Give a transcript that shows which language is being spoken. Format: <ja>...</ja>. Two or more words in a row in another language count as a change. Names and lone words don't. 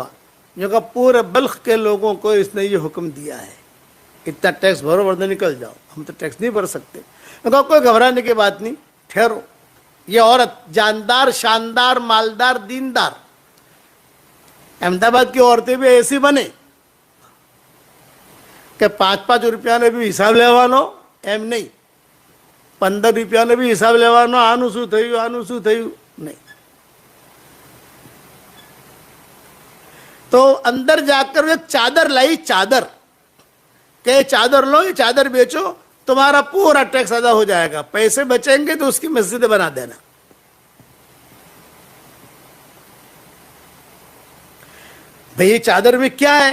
<ur>جو کہ پورے بلخ کے لوگوں کو اس نے یہ حکم دیا ہے، اتنا ٹیکس بھرو ورنہ نکل جاؤ، ہم تو ٹیکس نہیں بھر سکتے. کوئی گھبرانے کی بات نہیں، ٹھہرو. یہ عورت جاندار، شاندار، مالدار، دیندار.</ur> <gu>احمد آباد</gu> <ur>کی عورتیں بھی ایسی بنے کہ</ur> <gu>5 રૂપિયા ને ભી હિસાબ લેવાનો એમ નહીં, 15 રૂપિયાનો બી હિસાબ લેવાનો, આનું શું થયું, આનું શું થયું નહીં.</gu> <ur>تو اندر جا کر ایک چادر لائی، چادر کہ چادر لو، یہ چادر بیچو، تمہارا پورا ٹیکس ادا ہو جائے گا، پیسے بچیں گے تو اس کی مسجد بنا دینا. بھئی یہ چادر میں کیا ہے؟</ur>